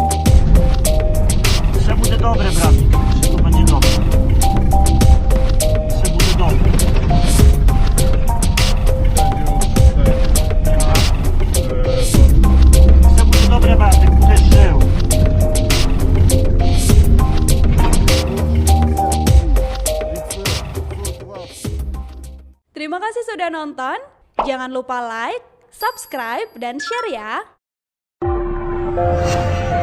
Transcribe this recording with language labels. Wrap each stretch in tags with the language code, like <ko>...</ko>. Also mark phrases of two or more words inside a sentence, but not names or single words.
<uk>Все буде добре, братик.</uk> <pl>Wszystko będzie dobrze.</pl> <uk>Все буде добре. Все буде добре, братик, будеш жив.</uk> <id>Terima kasih sudah nonton. Jangan lupa like, subscribe, dan share ya.</id>